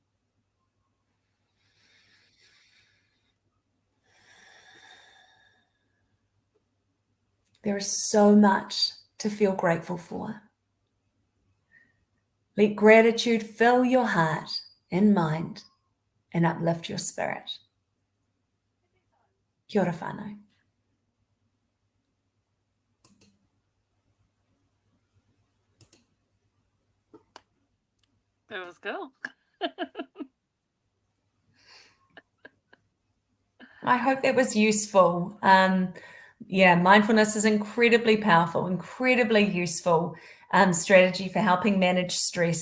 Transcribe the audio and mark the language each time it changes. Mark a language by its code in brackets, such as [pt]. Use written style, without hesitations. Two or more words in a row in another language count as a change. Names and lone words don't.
[en] There is so much to feel grateful for. Let gratitude fill your heart and mind and uplift your spirit. [mi] Kia ora whānau. [en] That was cool. I hope that was useful. Mindfulness is incredibly powerful, incredibly useful strategy for helping manage stress.